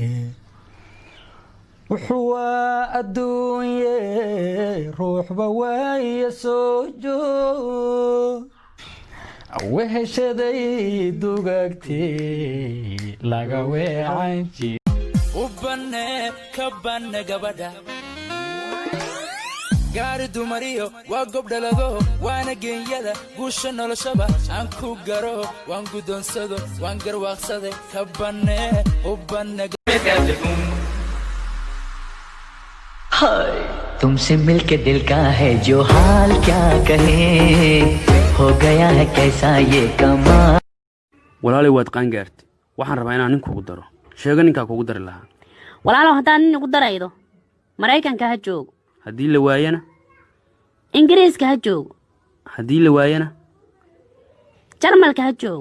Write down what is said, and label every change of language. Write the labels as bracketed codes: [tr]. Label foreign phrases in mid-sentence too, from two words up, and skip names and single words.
[so] wuxuu adduunye ruuxba waaya soo joog weheshaday dugaagtay laga weecanji ubane kabane gabadha gaari dumariyo waa gobdhalado waana geenyada guusha noloshaba aan ku garo waan guddoonsado waan garwaaqsade kabane ubane [hi] तुमसे मिलके दिल का है जो हाल क्या कहे हो गया है कैसा ये कमाल [so] walaali waad qaan gaartay waxaan rabaa inaan nin kugu daro sheego ninka kugu dari lahaa walaalo hadaan nin ugu daraydo Mareykanka ha joogo haddii la waayana Ingiriiska ha joogo haddii la waayana jarmalka ha joogo